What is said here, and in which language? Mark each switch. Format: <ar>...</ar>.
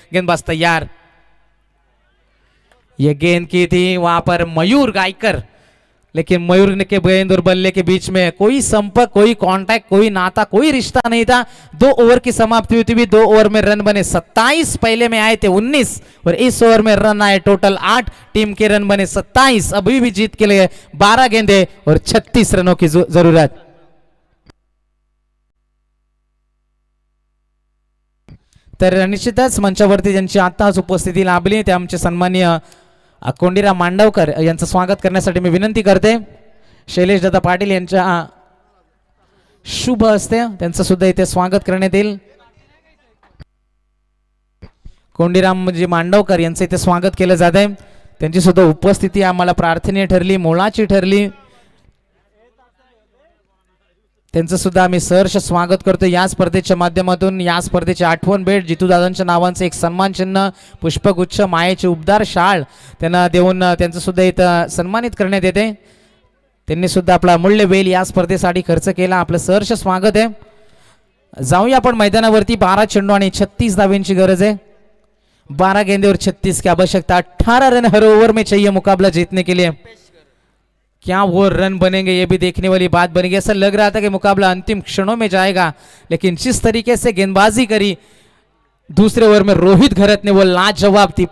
<hi>गेंदबाज तैयार, यह गेंद की थी वहां पर मयूर गायकर, लेकिन मयूर के गेंद और बल्ले के बीच में कोई संपर्क, कोई कांटेक्ट, कोई नाता, कोई रिश्ता नहीं था। 2 ओवर की समाप्ति हुई थी। 2 ओवर में रन बने 27, पहले में आए थे 19 और इस ओवर में रन आए टोटल 8। टीम के रन बने 27। अभी भी जीत के लिए 12 गेंदे और 36 रनों की जरूरत।</hi> <mr>तर निश्चितच मंचावरती ज्यांची आताच उपस्थिती लाभली ते आमचे सन्माननीय कोंडीराम मांडवकर यांचं स्वागत करण्यासाठी मी विनंती करते। शैलेश दादा पाटील यांच्या शुभ हस्ते त्यांचं सुद्धा इथे स्वागत करण्यात येईल। कोंडीरामजी मांडवकर यांचं इथे स्वागत केलं जात आहे। त्यांची सुद्धा उपस्थिती आम्हाला प्रार्थनीय ठरली, मोलाची ठरली। त्यांचं सुद्धा आम्ही सहर्ष स्वागत करतो या स्पर्धेच्या माध्यमातून. या स्पर्धेची आठवण भेट जितूदादांच्या नावांचं एक सन्मान चिन्ह, पुष्पगुच्छ, मायेचे उबदार शाळ त्यांना देऊन त्यांचं सुद्धा इथं सन्मानित करण्यात येते. त्यांनी सुद्धा आपला मूल्य वेल या स्पर्धेसाठी खर्च केला. आपलं सहर्ष स्वागत आहे. जाऊया आपण मैदानावरती. 12 चेंडू आणि 36 धावेंची गरज</mr> <hi>है. 12 गेंदे और 36 की आवश्यकता. 18 रन हर ओवर में चाहिए मुकाबला जीतने के लिए. क्या वो रन बनेंगे ये भी देखने वाली बात बनेगी. ऐसा लग रहा था कि मुकाबला अंतिम क्षणों में जाएगा, लेकिन जिस तरीके से गेंदबाजी करी दूसरे ओवर में रोहित घरत ने वो लाजवाब थी.</hi>